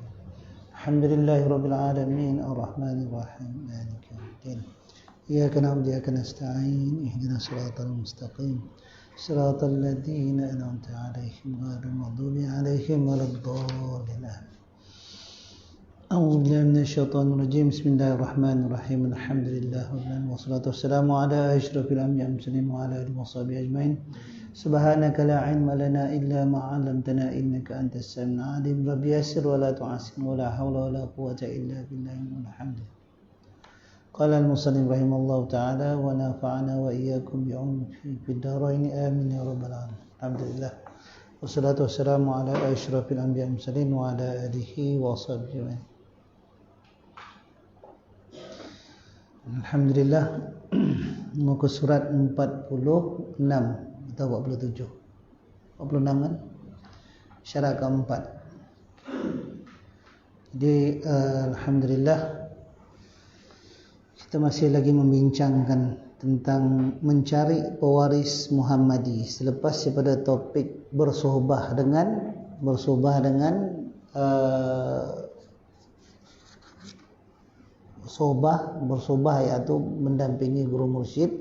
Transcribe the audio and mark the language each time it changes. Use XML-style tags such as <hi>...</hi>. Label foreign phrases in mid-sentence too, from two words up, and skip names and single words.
<ar>الحمد لله رب العالمين الرحمن الرحيم مالك يوم الدين إياك نعبد وإياك نستعين اهدنا الصراط المستقيم صراط الذين أنعمت عليهم غير المغضوب عليهم ولا الضالين أعوذ بالله من الشيطان الرجيم بسم الله الرحمن الرحيم الحمد لله رب العالمين والصلاة والسلام على أشرف الأنبياء والمرسلين وعلى آله وصحبه أجمعين سبحانك لا علم لنا إلا ما علمتنا إنك أنت السميع العليم رب يسر ولا تعسر ولا حول ولا قوة إلا بالله الحمد لله قال المصنف رحمه الله تعالى ونفعنا وإياكم بعلومه في الدارين آمين يا رب العالمين الحمد لله والصلاة والسلام على أشرف الأنبياء والمرسلين وعلى آله وصحبه الحمد لله</ar> <ms>muka surat 46 atau 47 46 kan syarat keempat. Jadi alhamdulillah kita masih lagi membincangkan tentang mencari pewaris Muhammadi selepas daripada topik bersohbah dengan bersohbah iaitu mendampingi guru mursyid.</ms>